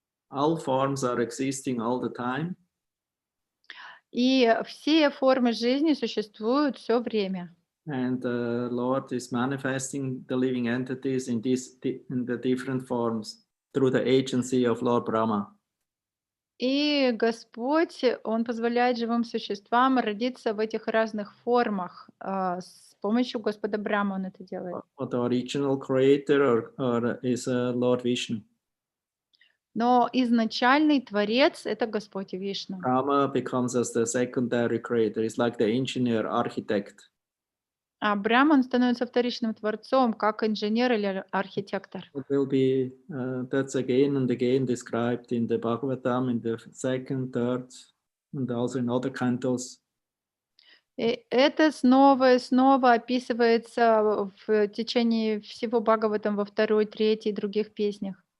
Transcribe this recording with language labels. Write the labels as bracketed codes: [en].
[en] All forms are existing all the time. [ru] И все формы жизни существуют все время. [en] And the Lord is manifesting the living entities in the different forms through the agency of Lord Brahma. [ru] И Господь, Он позволяет живым существам родиться в этих разных формах. С помощью Господа Брахмы Он это делает. [en] But the original creator or is Lord Vishnu. [ru] Но изначальный Творец — это Господь Вишну. [en] Brahma becomes as the secondary creator. It's like the engineer, architect. [ru] А Брахман становится вторичным творцом, как инженер или архитектор. [en] It will be that's again and again described in the Bhagavatam in the second, third, and also in other cantos. [ru] И это снова и снова описывается в течение всего Бхагаватам во второй, третьей и других песнях.